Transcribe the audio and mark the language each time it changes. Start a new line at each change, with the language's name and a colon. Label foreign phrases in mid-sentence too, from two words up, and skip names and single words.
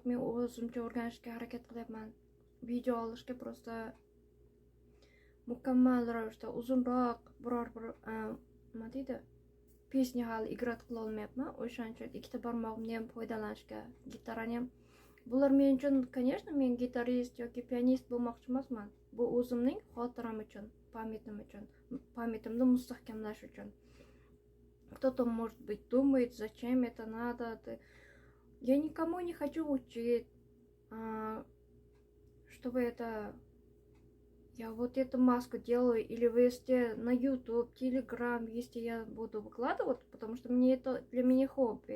Uzbek: Men o'zimcha o'rganishga harakat qilyapman. Video olishga prosta mukammal ravishda uzunroq biror nima deydi? Pesni hali igrat qila olmayapman. O'shaning uchun ikkita barmog'imni ham foydalanishga, gitarani ham. Bular men uchun, конечно, men gitarist yoki pianist bo'lmoqchi emasman. Bu o'zimning xotiram uchun, pamiyatim uchun, pamiyatimni mustahkamlash uchun.
Russian: Кто-то, может быть, думает, зачем это надо. Я никому не хочу учить, чтобы я вот эту маску делаю, или везде на YouTube, Telegram, если я буду выкладывать, потому что мне это для меня хобби.